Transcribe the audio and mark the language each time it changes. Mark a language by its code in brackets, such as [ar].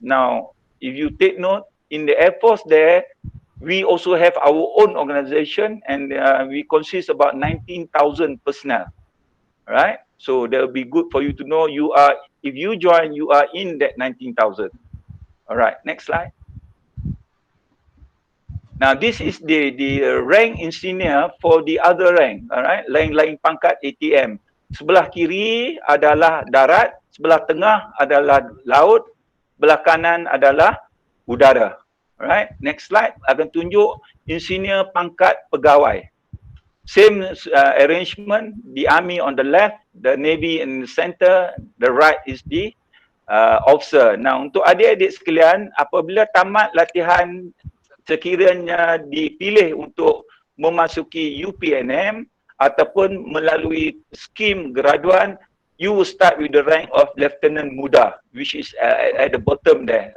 [en] Now, if you take note, in the Air Force there, we also have our own organization, and we consist about 19,000 personnel, right? So that will be good for you to know if you join, you are in that 19,000. All right, next slide. Now this is the rank insignia for the other rank, all right? [ms] Lain-lain pangkat ATM. Sebelah kiri adalah darat, sebelah tengah adalah laut, sebelah kanan adalah udara. [en] All right, next slide [ms] akan tunjuk insignia pangkat pegawai. [en] Same arrangement, the Army on the left, the Navy in the center, the right is the officer. [ms] Now untuk adik-adik sekalian, apabila tamat latihan, sekiranya dipilih untuk memasuki UPNM ataupun melalui skim graduan, [en] you will start with the rank of Lieutenant Muda, which is at the bottom there.